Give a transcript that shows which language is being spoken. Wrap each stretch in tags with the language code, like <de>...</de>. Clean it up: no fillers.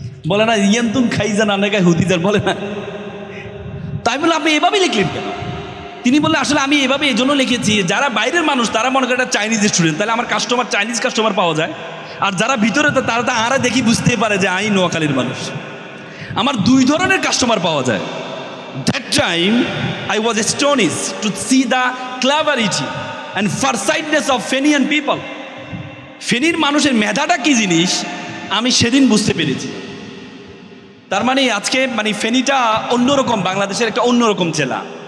<bn>বলে না ইয়ান্তুন খাইজান আনেকায় হুতিজান, বলে না। তাই বলে আপনি এভাবেই লিখলেন কেন? তিনি বললেন আসলে আমি এভাবে এই জন্য লিখেছি, যারা বাইরের মানুষ তারা মনে করে এটা চাইনিজ রেস্টুরেন্ট, তাহলে আমার কাস্টমার চাইনিজ কাস্টমার পাওয়া যায়। আর যারা ভিতরে, তারা তো আরা দেখি বুঝতে পারে যে আমি নোয়াখালীর মানুষ। আমার 2 ধরনের কাস্টমার পাওয়া যায়।</bn> <en>That time I was astonished to see the cleverity and farsightedness of Fenian people.</en> <bn>ফেনীর মানুষের মেধাটা কি জিনিস আমি সেদিন বুঝতে পেরেছি। তার মানে আজকে ফেনীটা অন্যরকম, বাংলাদেশের একটা অন্যরকম জেলা।</bn>